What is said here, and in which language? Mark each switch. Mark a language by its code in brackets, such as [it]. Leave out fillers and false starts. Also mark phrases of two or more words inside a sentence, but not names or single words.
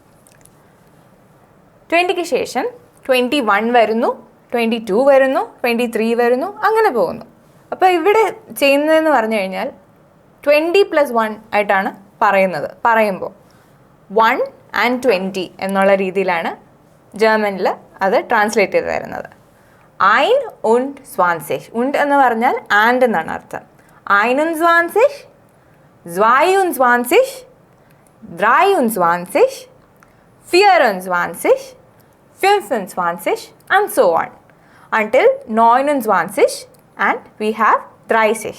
[ml] 20ക്ക് ശേഷം 21 വരുന്നു, 22 വരുന്നു, 23 വരുന്നു, അങ്ങനെ പോകുന്നു. അപ്പോൾ ഇവിടെ ചെയ്യുന്നതെന്ന് പറഞ്ഞു കഴിഞ്ഞാൽ 20 + 1 ആയിട്ടാണ് പറയുമ്പോൾ 1 and 20 എന്നുള്ള രീതിയിലാണ് ജർമ്മനിൽ അത് ട്രാൻസ്ലേറ്റ് ചെയ്ത് തരുന്നത്. [de] ein und 20. [ml] und എന്ന് പറഞ്ഞാൽ ആൻഡ് എന്നാണ് അർത്ഥം. [en] 21, 22, 23, 24, 25 and so on until 29 and we have 30.